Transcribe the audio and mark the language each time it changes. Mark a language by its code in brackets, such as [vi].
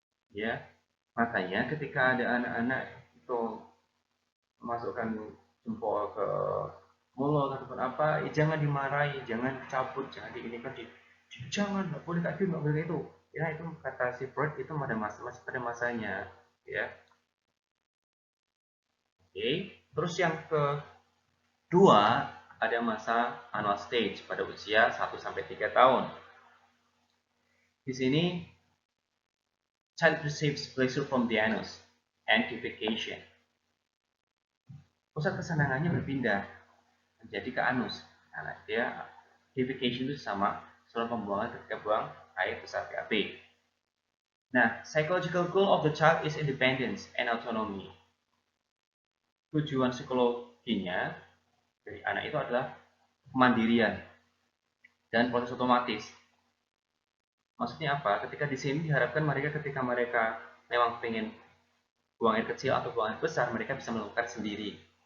[id] Ya, makanya ketika ada anak-anak itu memasukkan jempol ke mulut ataupun apa, jangan dimarahi, jangan cabut, jangan diinikan, jangan, nggak boleh kayak gitu, nggak boleh itu. Ya itu kata si Freud itu masih pada masanya, ya. Oke, terus yang kedua ada masa anal stage pada usia 1-3 tahun. Di sini [en] child receives pleasure from the anus and defecation. [id] Pusat kesenangannya berpindah menjadi ke anus. Nah, dia defecation itu sama saluran pembuangan ketika buang air besar BAB. Nah, [en] psychological goal of the child is independence and autonomy. [id] Tujuan psikologinya dari anak itu adalah kemandirian dan proses otomatis. Maksudnya apa? Ketika di sini diharapkan ketika mereka memang pengen buang air kecil atau buang air besar, mereka bisa melakukan sendiri.